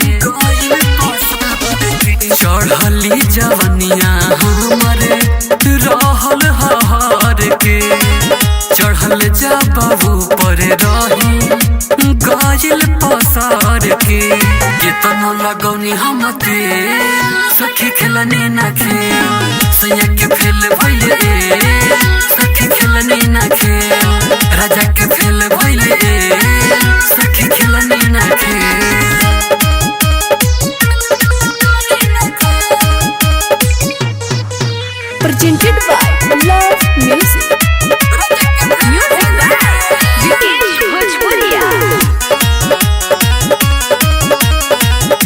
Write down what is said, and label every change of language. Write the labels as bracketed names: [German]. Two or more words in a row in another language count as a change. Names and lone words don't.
[Bhojpuri] चढ़ली जवनिया हमारे रहल हर के चढ़ल जा बाबू पर रही गइल पसार के केतना लगौनी हम सखी खेलनी ना खेल सैया के फेल भइले सखी खेलनी ना खेल राजा के फेल भइले सखी खेलनी ना खेल [English] Presented by Love Music. Music by Vikesh Bhojpuria.